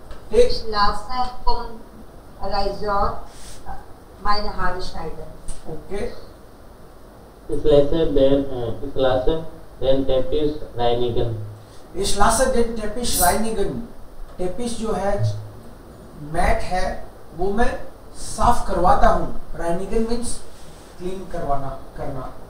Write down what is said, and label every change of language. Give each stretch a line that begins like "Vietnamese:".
German: Ich lasse vom Raseur meine Haare schneiden. Okay. Ich lasse den Teppich reinigen. Ich lasse den Teppich reinigen.
Hindi: Teppich जो है mat है वो मैं साफ करवाता हूँ.
English: Reinigen means clean करना.